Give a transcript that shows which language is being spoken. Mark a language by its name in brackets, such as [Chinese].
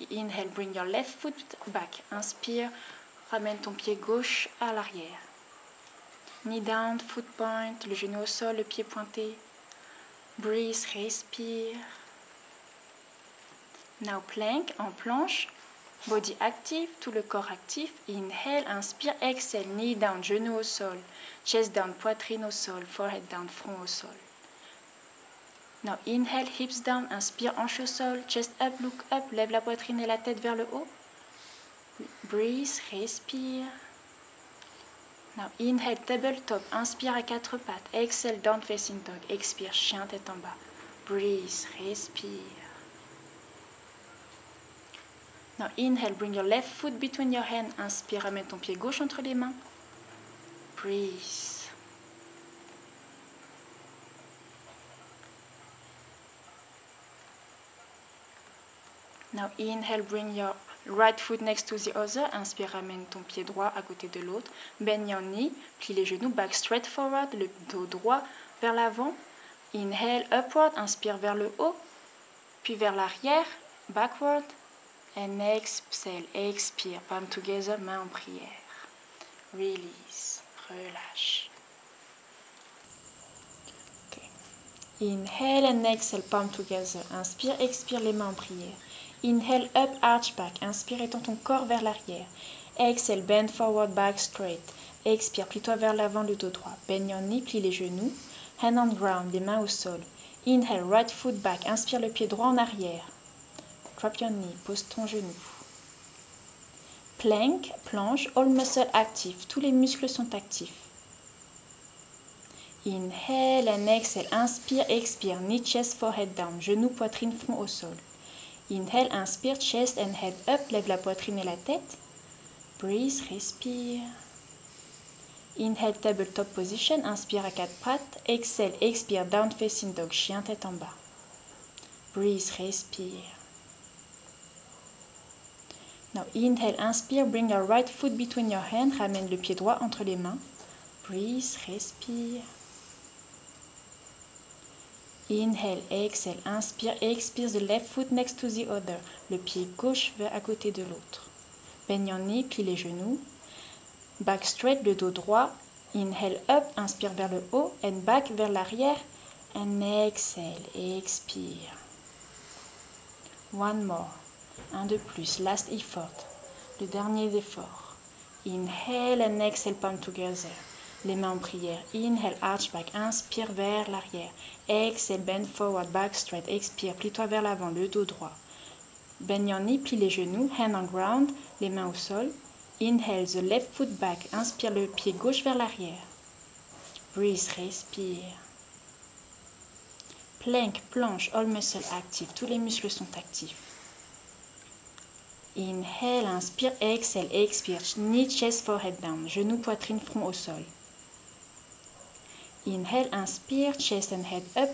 [English] Inhale, bring your left foot back. [French] Inspire, ramène ton pied gauche à l'arrière. [English] Knee down, foot point, [French] le genou au sol, le pied pointé. [English] Breathe, [French] respire. [English] Now plank, [French] en planche. [English] Body active, [French] tout le corps actif. [English] Inhale, [French] inspire, [English] exhale, knee down, [French] genou au sol. [English] Chest down, [French] poitrine au sol. [English] Forehead down, [French] front au sol. [English] Now inhale, hips down, [French] inspire, hanche au sol. [English] Chest up, look up, [French] lève la poitrine et la tête vers le haut. [English] Breathe, [French] respire. [English] Now inhale, tabletop, [French] inspire à quatre pattes. [English] Exhale, down facing dog. [French] Expire, chien tête en bas. [English] Breathe, [French] respire. [English] Now inhale, bring your left foot between your hands. [French] Inspire, ramène ton pied gauche entre les mains. [English] Breathe. Now inhale, bring your right foot next to the other. [French] Inspire, ramène ton pied droit à côté de l'autre. [English] Bend your knee, [French] plie les genoux, [English] back straight forward, [French] le dos droit vers l'avant. [English] Inhale, upward, [French] inspire vers le haut, puis vers l'arrière, [English] backward. And exhale, [French] expire, [English] palm together, [French] main en prière. [English] Release, [French] relâche. [English] Okay. Inhale and exhale, palm together. [French] Inspire, expire, les mains en prière. [English] Inhale, up, arch back. [French] Inspire, étends ton corps vers l'arrière. [English] Exhale, bend forward, back straight. [French] Expire, plie-toi vers l'avant, le dos droit. [English] Bend your knee, [French] plie les genoux. [English] Hand on ground, [French] les mains au sol. [English] Inhale, right foot back. [French] Inspire le pied droit en arrière. [English] Drop your knee, [French] pose ton genou. [English] Plank, [French] planche, [English] all muscles [French] actifs. Tous les muscles sont actifs. [English] Inhale and exhale. [French] Inspire, expire. [English] Knee, chest, forehead down. [French] Genou, poitrine, front au sol. [English] Inhale, [French] inspire, [English] chest and head up. [French] Lève la poitrine et la tête. [English] Breathe, [French] respire. [English] Inhale, tabletop position. [French] Inspire à quatre pattes. [English] Exhale, [French] expire, [English] down facing dog. [French] Chien tête en bas. [English] Breathe, [French] respire. [English] Now inhale, [French] inspire, [English] bring your right foot between your hands. [French] Ramène le pied droit entre les mains. [English] Breathe, [French] respire. [English] Inhale, exhale, [French] inspire, expire [English] the left foot next to the other. [French] Le pied gauche vers à côté de l'autre. [English] Bend your knee, [French] plie les genoux. [English] Back straight, [French] le dos droit. [English] Inhale up, [French] inspire vers le haut. [English] And back [French] vers l'arrière. [English] And exhale, [French] expire. [English] One more. [French] Un de plus, [English] last effort. [French] Le dernier effort. [English] Inhale and exhale, palm together. [French] Les mains en prière. [English] Inhale, arch back. [French] Inspire vers l'arrière. [English] Exhale, bend forward, back straight. [French] Expire, plie-toi vers l'avant, le dos droit. [English] Bend your knee, [French] plie les genoux. [English] Hand on ground, [French] les mains au sol. [English] Inhale, the left foot back. [French] Inspire le pied gauche vers l'arrière. [English] Breathe, [French] respire. [English] Plank, [French] planche, [English] all muscles [French] actifs. Tous les muscles sont actifs. [English] Inhale, [French] inspire, [English] exhale, [French] expire. [English] Knee, chest, forehead down. [French] Genou, poitrine, front au sol. [English] Inhale, [French] inspire, [English] chest and head up.